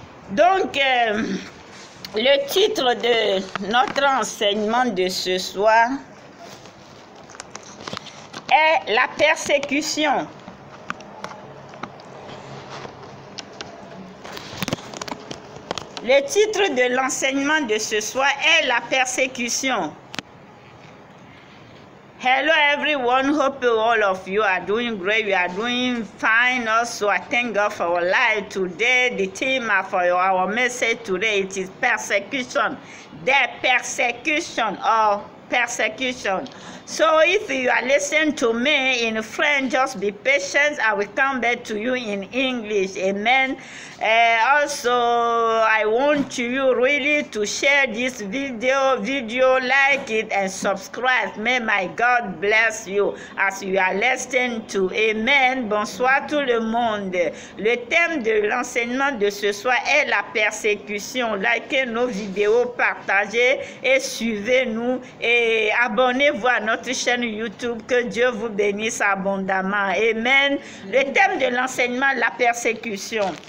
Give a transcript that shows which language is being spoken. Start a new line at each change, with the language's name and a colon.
French: Donc, le titre de notre enseignement de ce soir est la persécution. Le titre de l'enseignement de ce soir est la persécution.
English: Hello everyone, hope all of you are doing great. We are doing fine also. I thank God for our life today. The theme for our message today, it is persecution. The persecution or persecution. So if you are listening to me in French, just be patient. I will come back to you in English. Amen. Also, I want you really to share this video, like it and subscribe. May my God bless you as you are listening to.
French: Amen. Bonsoir tout le monde. Le thème de l'enseignement de ce soir est la persécution. Likez nos vidéos, partagez et suivez-nous et abonnez-vous à notre chaîne YouTube. Que Dieu vous bénisse abondamment. Amen. Le thème de l'enseignement, la persécution.